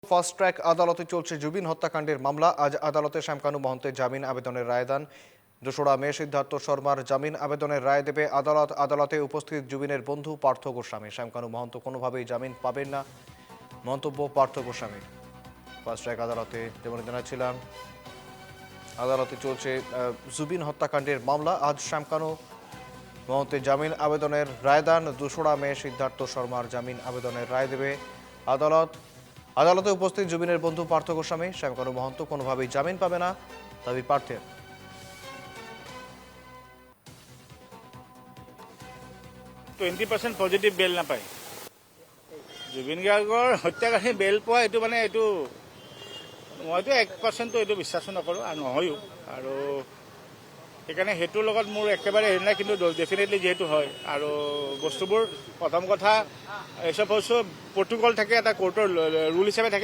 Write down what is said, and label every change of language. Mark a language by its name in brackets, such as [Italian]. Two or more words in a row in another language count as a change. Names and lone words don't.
[Bangla] ফাস্ট ট্র্যাক আদালতে চলছে জুবিন হত্যাকাণ্ডের মামলা। আজ আদালতে শ্যামকানু মহন্তের জামিন আবেদনের রায় দেন। ২রা মে সিদ্ধার্থ শর্মার জামিন আবেদনের রায় দেবে আদালত। আদালতে উপস্থিত জুবিনের বন্ধু পার্থ গোস্বামী। শ্যামকানু মহন্ত কোনোভাবেই জামিন পাবেন না, মন্তব্য পার্থ গোস্বামী। ফাস্ট ট্র্যাক আদালতে যেমন জানাচ্ছিলাম, আদালতে চলছে জুবিন হত্যাকাণ্ডের মামলা। আজ শ্যামকানু মহন্তের জামিন আবেদনের রায় দেন। ২রা মে সিদ্ধার্থ শর্মার জামিন আবেদনের রায় দেবে আদালত। আদালতে উপস্থিত জুবিনের বন্ধু পার্থ গোস্বামী। শ্যামকানু মহন্ত কোনোভাবেই জামিন পাবে না, দাবি পার্থের। [Assamese] 20% পজিটিভ বেল নাপায়। জুবিন গাৰ্গৰ হত্যাকাৰী বেল পোৱা এইটো মানে এইটো মইতো 1% এইটো বিশ্বাস নকৰোঁ আৰু নহয়ও। আৰু সেইকাৰণে সেইটোৰ লগত মোৰ একেবাৰে হেৰি নাই, কিন্তু ডেফিনেটলি যিহেতু হয় আৰু বস্তুবোৰ প্ৰথম কথা এইসব বস্তু প্ৰট'কল থাকে, এটা কোৰ্টৰ ৰুল হিচাপে থাকে।